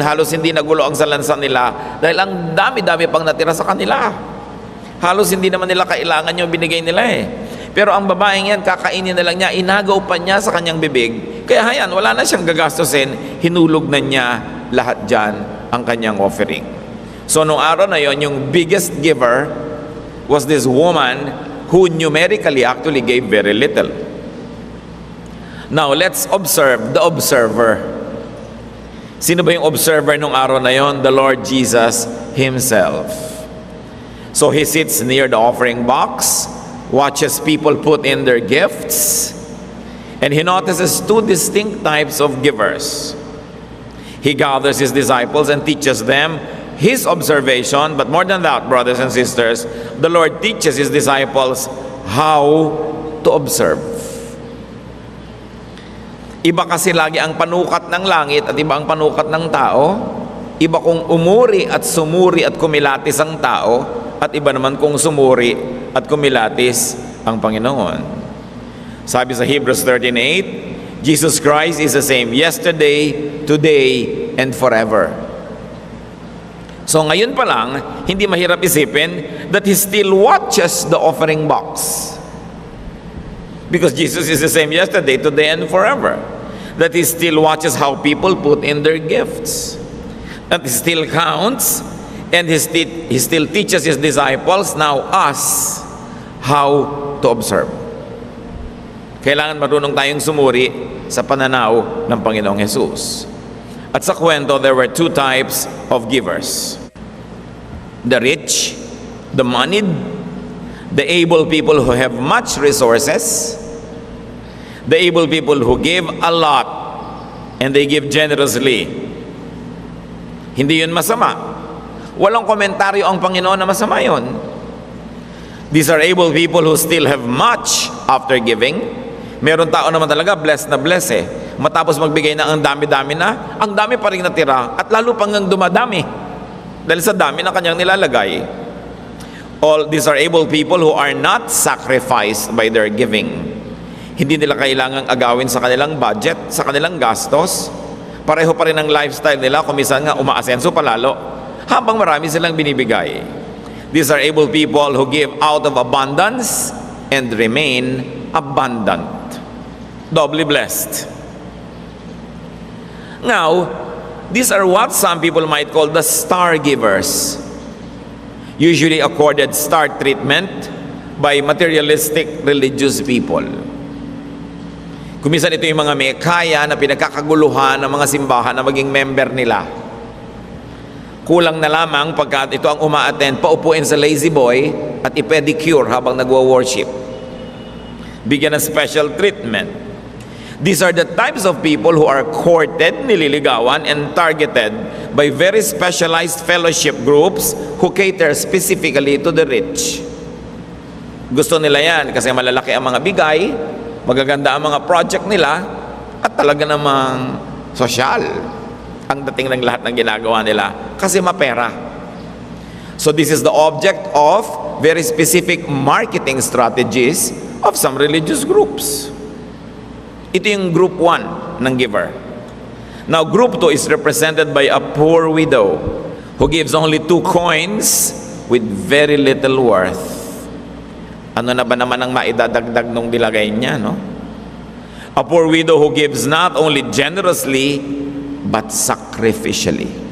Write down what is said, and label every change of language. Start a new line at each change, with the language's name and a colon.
Filipino: Halos hindi nagulo ang salansan nila dahil ang dami-dami pang natira sa kanila. Halos hindi naman nila kailangan yung binigay nila eh. Pero ang babaeng yan, kakainin na lang niya, inagaw pa niya sa kanyang bibig. Kaya hayan, wala na siyang gagastusin, hinulog na niya lahat dyan ang kanyang offering. So nung araw na yon, yung
English: biggest giver was this woman who numerically actually gave very little. Now, let's observe the observer.
Filipino: Sino ba yung observer nung araw na yon?
English: The Lord Jesus Himself. So he sits near the offering box, watches people put in their gifts, and he notices 2 distinct types of givers. He gathers his disciples and teaches them his observation, but more than that, brothers and sisters, the Lord teaches his disciples how to observe.
Filipino: Iba kasi lagi ang panukat ng langit at iba ang panukat ng tao. Iba kung umuri at sumuri at kumilatis ang tao, at iba naman kung sumuri at kumilatis ang Panginoon. Sabi sa
English: Hebrews 13:8, Jesus Christ is the same yesterday, today, and forever.
Filipino: So ngayon pa lang, hindi mahirap isipin
English: that He still watches the offering box. Because Jesus is the same yesterday, today, and forever. That He still watches how people put in their gifts. That He still counts, and He still teaches His disciples, now us, how to observe.
Filipino: Kailangan marunong tayong sumuri sa pananaw ng Panginoong Jesus. At sa kwento,
English: there were two types of givers. The rich, the moneyed, the able people who have much resources, the able people who give a lot and they give generously.
Filipino: Hindi yun masama. Walang komentaryo ang Panginoon na masama yun.
English: These are able people who still have much after giving.
Filipino: Meron tao naman talaga blessed na blessed eh. Matapos magbigay na ang dami-dami na, ang dami pa rin natira at lalo pang dumadami dahil sa dami na kanyang nilalagay.
English: All these are able people who are not sacrificed by their giving.
Filipino: Hindi nila kailangang agawin sa kanilang budget, sa kanilang gastos. Pareho pa rin ang lifestyle nila, kumisan nga umaasenso palalo, habang marami silang binibigay.
English: These are able people who give out of abundance and remain abundant. Doubly blessed. Now, these are what some people might call the star givers, usually accorded star treatment by materialistic religious people.
Filipino: Kumisan ito yung mga may kaya na pinagkakaguluhan ng mga simbahan na maging member nila. Kulang na lamang pagkat ito ang uma-attend, paupuin sa lazy boy at i-pedicure habang nagwo-worship. Bigyan ng special treatment.
English: These are the types of people who are courted,
Filipino: nililigawan,
English: and targeted by very specialized fellowship groups who cater specifically to the rich.
Filipino: Gusto nila yan kasi malalaki ang mga bigay, magaganda ang mga project nila, at talaga namang sosyal ang dating ng lahat ng ginagawa nila kasi mapera.
English: So this is the object of very specific marketing strategies of some religious groups.
Filipino: Ito yung group 1 ng giver.
English: Now, group 2 is represented by a poor widow who gives only 2 coins with very little worth.
Filipino: Ano na ba naman ang maidadagdag nung nilagay niya, no?
English: A poor widow who gives not only generously, but sacrificially.